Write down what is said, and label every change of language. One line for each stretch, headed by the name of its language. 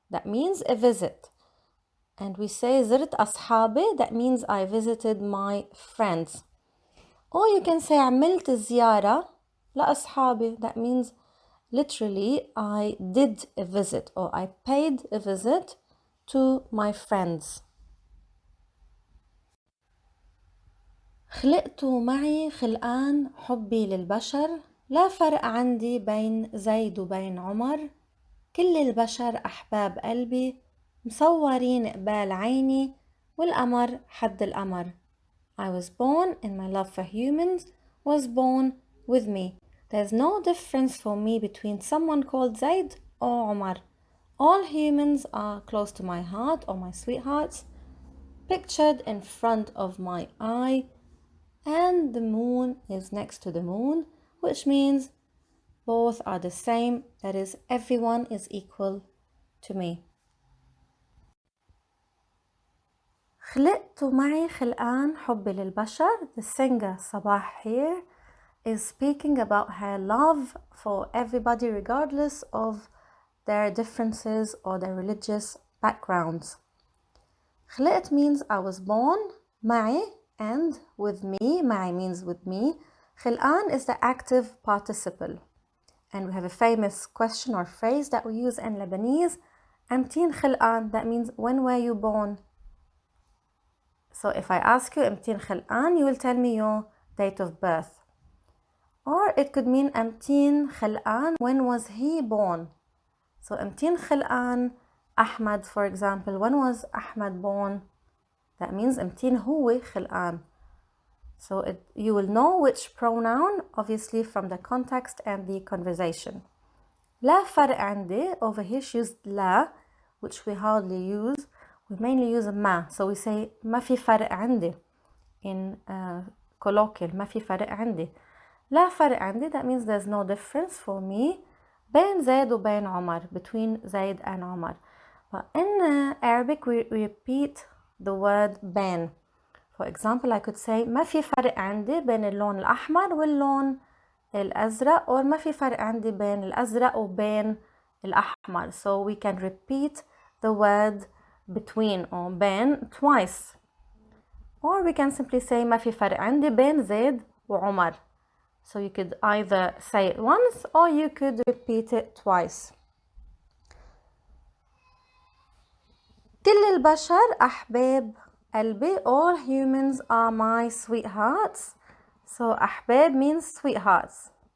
English: That means a visit. And we say
Arabic: زرت أصحابي,
English: that means I visited my friends. Or you can say
Arabic: عملت زيارة لأصحابي,
English: that means literally I did a visit or I paid a visit to my friends.
Arabic: خلقت معي خلقان حبي للبشر، لا فرق عندي بين زيد وبين عمر، كل البشر أحباب قلبي، مصورين قبال عيني والقمر حد القمر.
English: I was born and my love for humans was born with me. There's no difference for me between someone called Zaid or Omar. All humans are close to my heart or my sweethearts, pictured in front of my eye, and the moon is next to the moon, which means both are the same, that is, everyone is equal to me.
Arabic: خلقت معي خلقان حبي للبشر.
English: The singer Sabah here is speaking about her love for everybody regardless of their differences or their religious backgrounds. خلقت means I was born, معي and with me. معي means with me. خلقان is the active participle. And we have a famous question or phrase that we use in Lebanese.
Arabic: أمتين خلقان,
English: that means when were you born? So if I ask you أمتين خلقان, you will tell me your date of birth. Or it could mean
Arabic: أمتين خلقان,
English: when was he born? So
Arabic: أمتين خلقان
English: Ahmad, for example, when was Ahmad born? That means
Arabic: أمتين هو خلقان.
English: So you will know which pronoun, obviously from the context and the conversation.
Arabic: لا فرق عندي,
English: over here she used لا, which we hardly use. We mainly use ما. So we say
Arabic: ما في فرق عندي
English: in colloquial, ما في فرق عندي.
Arabic: لا فرق عندي,
English: that means there's no difference for me
Arabic: بين زيد وبين عمر,
English: between Zaid and Omar. But in Arabic we repeat the word بين. For example, I could say
Arabic: ما في فرق عندي بين اللون الأحمر واللون الأزرق,
English: or
Arabic: ما في فرق عندي بين الأزرق وبين الأحمر.
English: So we can repeat the word between or بين twice. Or we can simply say
Arabic: ما في فرق عندي بين زيد وعمر.
English: So you could either say it once or you could repeat it twice.
Arabic: كل البشر أحباب قلبي.
English: All humans are my sweethearts. So أحباب means sweethearts.